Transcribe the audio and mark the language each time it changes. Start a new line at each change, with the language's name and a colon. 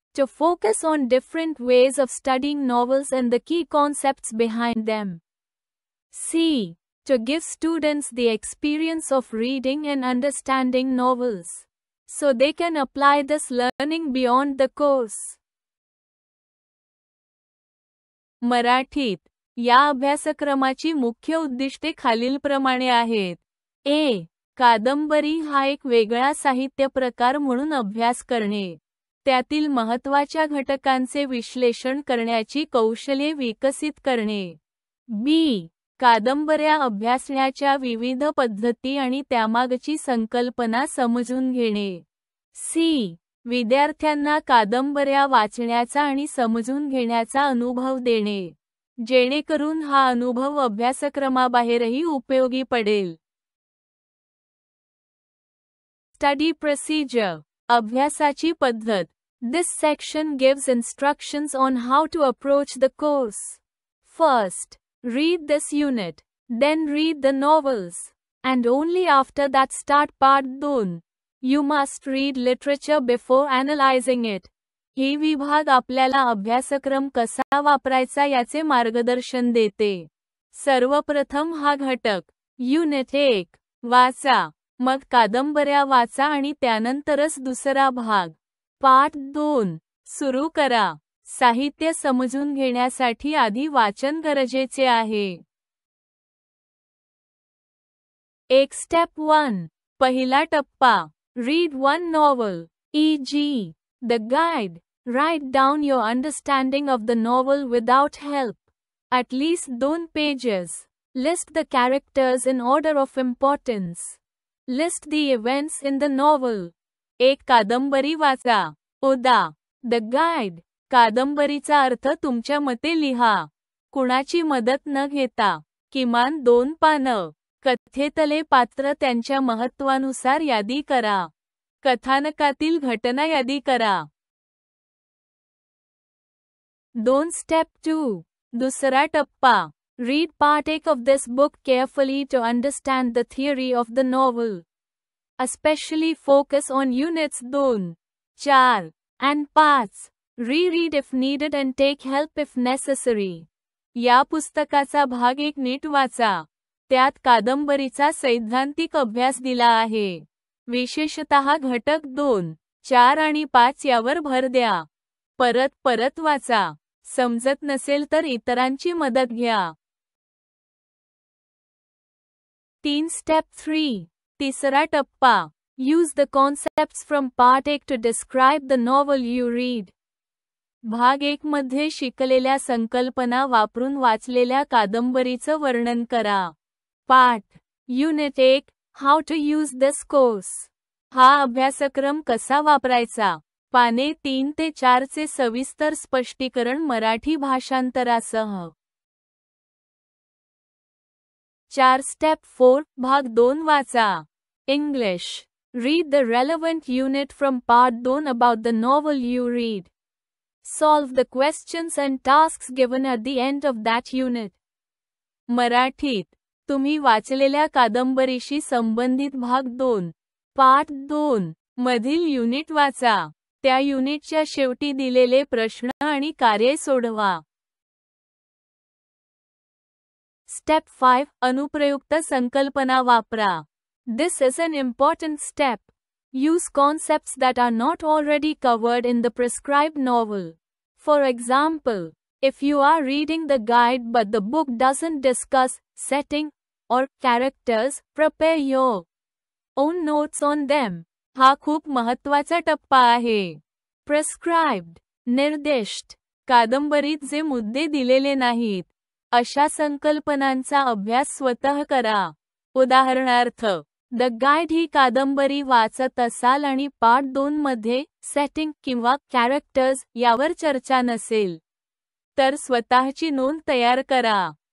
English: To focus on different ways of studying novels and the key concepts behind them. C. To give students the experience of reading and understanding novels, so they can apply this learning beyond the course.
Marathi: मराठीत. या अभ्यासक्रमाची मुख्य उद्दिष्टे खालीलप्रमाणे आहेत. A. कादंबरी हा एक वेगळा साहित्य प्रकार म्हणून अभ्यास करणे. त्यातील महत्त्वाच्या घटकांचे विश्लेषण करण्याची कौशल्ये विकसित करणे. B. कादंबऱ्या अभ्यासण्याच्या विविध पद्धती आणि त्यामागची संकल्पना समजून घेणे. C. विद्यार्थ्यांना कादंबऱ्या वाचण्याचा आणि समजून घेण्याचा अनुभव देणे, जेणेकरून हा अनुभव अभ्यासक्रमाबाहेरही उपयोगी पडेल. Study procedure. अभ्यासाची पद्धत.
English: This section gives instructions on how to approach the course. First, read this unit, then read the novels, and only after that start part 2. You must read literature before analyzing it.
Marathi: ही विभाग आपल्याला अभ्यासक्रम कसा वापरायचा याचे मार्गदर्शन देते. सर्वप्रथम हा घटक. युनिट 1 वाचा, मग कादंबऱ्या वाचा आणि त्यानंतरच दुसरा भाग. पाठ 2 सुरू करा. साहित्य समजून घेण्यासाठी आधी वाचन गरजेचे आहे. 1 स्टेप 1 पहिला टप्पा.
English: Read one novel, e.g., The Guide. Write down your understanding of the novel without help. At least 2 pages. List the characters in order of importance. List the events in the novel.
Marathi: एक कादंबरी वाचा. उदा. The Guide. कादंबरीचा अर्थ तुमच्या मते लिहा. कुणाची मदत न घेता. किमान 2 पानं. कथेतले पात्र त्यांच्या महत्त्वानुसार यादी करा. कथानकातील घटना यादी करा. 2 स्टेप 2 दुसरा टप्पा.
English: Read part 1 of this book carefully to understand the theory of the novel. Especially focus on units 2, 4, and 5. Reread if needed and take help if necessary.
Marathi: या पुस्तकाचा भाग 1 नीट वाचा. त्यात कादंबरीचा सैद्धांतिक अभ्यास दिला आहे. विशेषतः घटक 2, 4 आणि 5 यावर भर द्या. परत वाचा. समजत नसेल तर इतरांची मदत घ्या. 3 स्टेप 3 तिसरा टप्पा.
English: Use the concepts from part 1 to describe the novel you read.
Marathi: भाग 1 मध्ये शिकलेल्या संकल्पना वापरून वाचलेल्या कादंबरीचं वर्णन करा. पाठ. Unit 1 how to use this course. हा अभ्यासक्रम कसा वापरायचा. पाने 3 ते 4 चे सविस्तर स्पष्टीकरण मराठी भाषांतरासह. 4 स्टेप 4 भाग 2 वाचा. English.
English: Read the relevant unit from part 2 about the novel you read. Solve the questions and tasks given at the end of that unit.
Marathi: मराठीत. तुम्ही वाचलेल्या कादंबरीशी संबंधित भाग 2, पाठ 2 मधील युनिट वाचा. त्या युनिटच्या शेवटी दिलेले प्रश्न आणि कार्ये सोडवा. स्टेप 5. अनुप्रयुक्त संकल्पना वापरा.
English: This is an important step. Use concepts that are not already covered in the prescribed novel. For example, if you are reading the guide but the book doesn't discuss setting or characters, prepare your own notes on them.
Marathi: हा खूप महत्त्वाचा टप्पा आहे. Prescribed, निर्दिष्ट, कादंबरीत जे मुद्दे दिलेले नाहीत, अशा संकल्पनांचा अभ्यास स्वतः करा. उदाहरणार्थ, द गाईड ही कादंबरी वाचत असाल आणि पार्ट 2 मध्ये सेटिंग किंवा कॅरेक्टर्स यावर चर्चा नसेल, तर स्वतःची नोंद तयार करा.